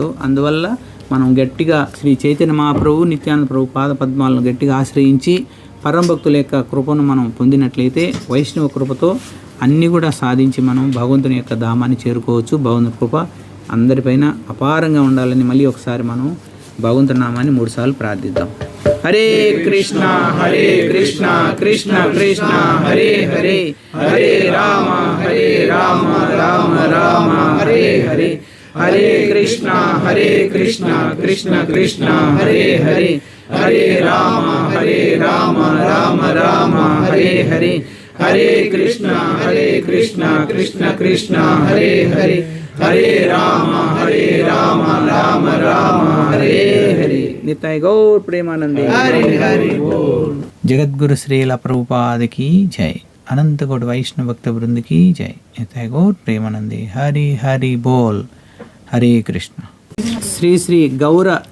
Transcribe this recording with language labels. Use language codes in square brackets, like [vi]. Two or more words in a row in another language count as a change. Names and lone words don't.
[te] అందువల్ల మనం గట్టిగా శ్రీ చైతన్య మహాప్రభు, నిత్యానంద ప్రభు పాద పద్మాలను గట్టిగా ఆశ్రయించి పరమ భక్తుల యొక్క కృపను మనం పొందినట్లయితే వైష్ణవ కృపతో అన్నీ కూడా సాధించి మనం భగవంతుని యొక్క ధామాన్ని చేరుకోవచ్చు. భగవంతుని కృప అందరిపైన అపారంగా ఉండాలని మళ్ళీ ఒకసారి మనం భగవంతుని నామాన్ని 3 సార్లు ప్రార్థిద్దాం. హరే కృష్ణ హరే కృష్ణ కృష్ణ కృష్ణ హరే హరే, హరే రామ రామ రామ హరే హరే, హరే కృష్ణ కృష్ణ కృష్ణ హరే హరే, హరే రామ రామ రామ హరే హరే, హరే కృష్ణ కృష్ణ కృష్ణ హరే హరే, హరే రామ రామ రామ హరే హరే. [bn] নিতাই গৌর প্রেমানন্দে। হরি হরি বোল. [te] జగద్గురు శ్రీల ప్రభుపాదకి జై. అనంతకోటి వైష్ణవ భక్త బృందకి జై. [bn] নিতাই গৌর প্রেমানন্দে। হরি হরি বোল. [te] హరే కృష్ణ. శ్రీ శ్రీ గౌర